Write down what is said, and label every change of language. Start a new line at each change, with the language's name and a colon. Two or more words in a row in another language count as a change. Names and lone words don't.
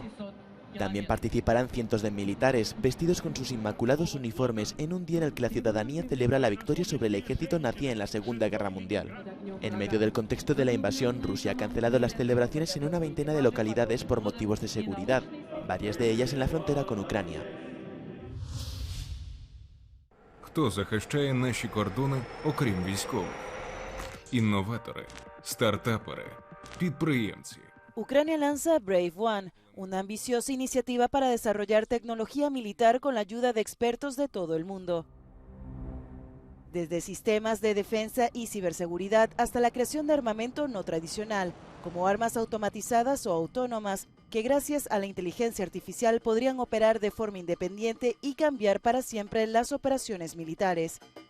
Spanish: También participarán cientos de militares, vestidos con sus inmaculados uniformes en un día en el que la ciudadanía celebra la victoria sobre el ejército nazi en la Segunda Guerra Mundial. En medio del contexto de la invasión, Rusia ha cancelado las celebraciones en una veintena de localidades por motivos de seguridad, varias de ellas en la frontera con Ucrania.
Ukrainian: Хто захищає наші кордони, окрім військових? Інноватори, стартапери, підприємці.
Spanish: Ucrania lanza Brave One, una ambiciosa iniciativa para desarrollar tecnología militar con la ayuda de expertos de todo el mundo. Desde sistemas de defensa y ciberseguridad hasta la creación de armamento no tradicional, como armas automatizadas o autónomas, que gracias a la inteligencia artificial podrían operar de forma independiente y cambiar para siempre las operaciones militares.